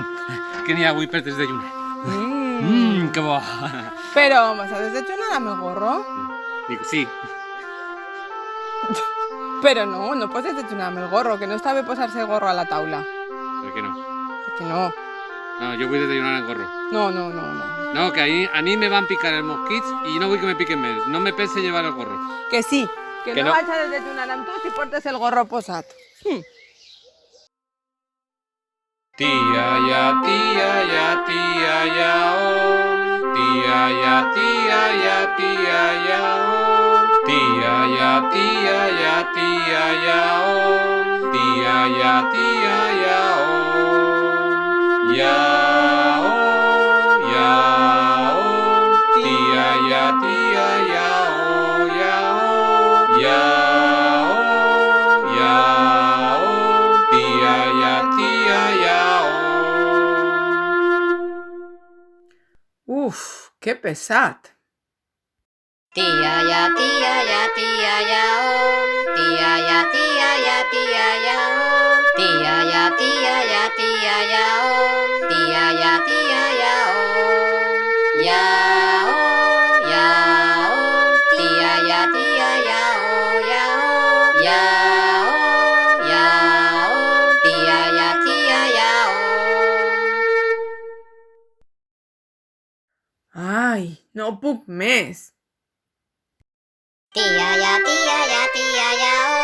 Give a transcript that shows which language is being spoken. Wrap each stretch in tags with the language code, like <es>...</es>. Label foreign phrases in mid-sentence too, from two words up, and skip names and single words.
<ca>Que n'hi ha avui per desayunar. Que bo. Però vas a desayunar amb el gorro? Dic, sí. Però no pots desayunar amb el gorro, que no està bé posar-se el gorro a la taula. Per què no? Que no. No, jo vull desayunar en gorro. No. No, que a mí me van picar els mosquits i no vull que me piquen més. No me pense llevar el gorro. Que sí, que Que no no. vaig a desayunar amb tu si portes el gorro posat. Tia, ya, oh. Tia, ya, oh. Tia, ya, oh. Tia, ya, oh. Tia, ya, oh. Tia, ya, oh. Ya, oh. Tia, ya, oh. Ya, oh. Ya, oh. Tia, ya, oh. Uf, que pesat. Tia, ya, oh. Tia, ya, oh. Tia, ya, oh. Tia, ya, oh. Tia, ya, oh. Tia, ya, oh. Tia, ya, oh. Tia, ya, oh. Tia, ya, oh. Ya, oh. Tia, ya, oh. Ya, oh. Ya, oh. Tia, ya, oh. Ai, no puc més. Tia, ya, oh. Tia, ya,</ca>